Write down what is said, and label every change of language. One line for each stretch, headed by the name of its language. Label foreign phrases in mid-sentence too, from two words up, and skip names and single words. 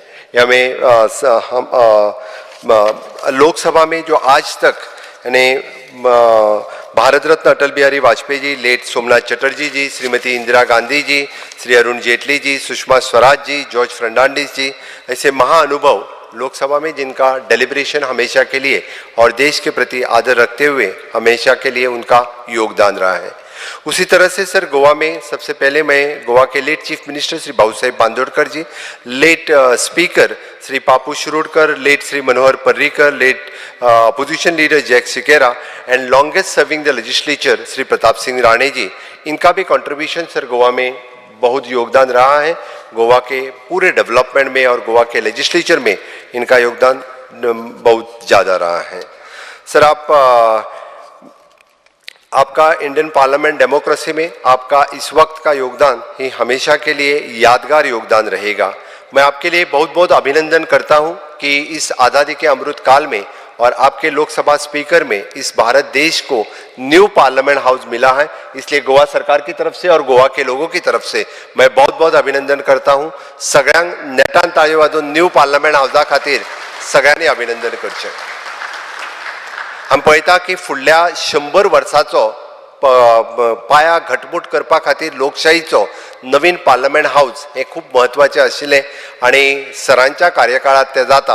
Hindi: ये हमें लोकसभा में जो आज तक यानी भारत रत्न अटल बिहारी वाजपेयी जी, लेट सोमनाथ चटर्जी जी, श्रीमती इंदिरा गांधी जी, श्री अरुण जेटली जी, सुषमा स्वराज जी, जॉर्ज फर्नांडिस जी, ऐसे महाअनुभव लोकसभा में जिनका डेलिब्रेशन हमेशा के लिए और देश के प्रति आदर रखते हुए हमेशा के लिए उनका योगदान रहा है. उसी तरह से सर गोवा में सबसे पहले मैं गोवा के
English: late chief minister
Hindi: श्री बाबूसाहेब बांदोडकर जी,
English: late speaker
Hindi: श्री पापू शिरोडकर, लेट श्री मनोहर पर्रीकर,
English: late opposition leader
Hindi: जैक सिकेरा
English: and longest serving the legislature
Hindi: श्री प्रताप सिंह राणे जी, इनका भी कंट्रीब्यूशन सर गोवा में बहुत योगदान रहा है. गोवा के पूरे डेवलपमेंट में और गोवा के लेजिस्लेचर में इनका योगदान बहुत ज़्यादा रहा है. सर आपका
English: Indian parliament democracy
Hindi: में आपका इस वक्त का योगदान ही हमेशा के लिए यादगार योगदान रहेगा. मैं आपके लिए बहुत बहुत अभिनंदन करता हूं कि इस आज़ादी के अमृत काल में और आपके लोकसभा स्पीकर में इस भारत देश को
English: new parliament house
Hindi: मिला है. इसलिए गोवा सरकार की तरफ से और गोवा के लोगों की तरफ से मैं बहुत बहुत अभिनंदन करता हूं.
Konkani: सगळ्यांक नेटान ताळयो वाजोवन
English: new parliament houseा
Konkani: खातीर सगळ्यांनी अभिनंदन करचें. आमी पळयता की फुडल्या 100 वर्सांचो पाया घटमूट करपा खातीर लोकशाहीचो नवीन
English: parliament house
Konkani: हे खूब महत्वाचें आशिल्लें आनी सरांच्या कार्यकाळात तें जाता.